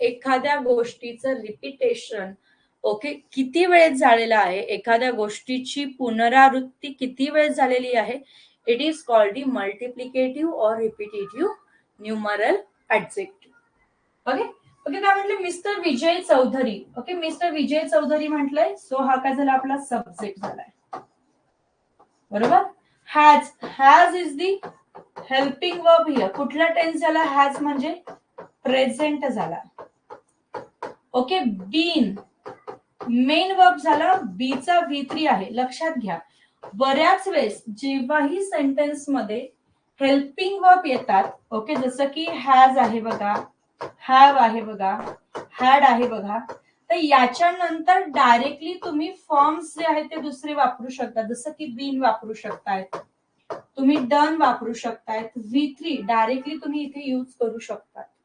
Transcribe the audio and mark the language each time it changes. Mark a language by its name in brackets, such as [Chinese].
[Marathi] एखाद्या गोष्टीचं repetition, okay, किती वेळेस झालेला आहे, एखाद्या गोष्टीची पुनरावृत्ती किती वेळेस झालेली आहे, [English] It is called the multiplicative or repetitive numeral adjective. [Marathi] Okay, okay. काय म्हटलं? मिस्टर विजय चौधरी. ओके, मिस्टर विजय चौधरी म्हटलंय, सो हा काय झाला? आपला सब्जेक्ट झालाय. बरोबर. [English] Has is the helping verb here. [Marathi] कुठला टेन्स झाला? हॅज म्हणजे प्रेझेंट झाला. ओके, बीन मेन वर्ब झाला, बीचा V3 आहे. लक्षात घ्या, बऱ्याच वेळेस जेव्हाही सेंटेन्स मध्ये हेल्पिंग वर्ब येतात, ओके, जसं की हॅज आहे बघा, हॅव आहे बघा, हॅड आहे बघा, तर याच्यानंतर डायरेक्टली तुम्ही फॉर्म्स जे आहेत ते दुसरे वापरू शकता, जसं की बीन वापरू शकतायत, तुम्ही डन वापरू शकतायत, V3 डायरेक्टली तुम्ही इथे यूज करू शकता.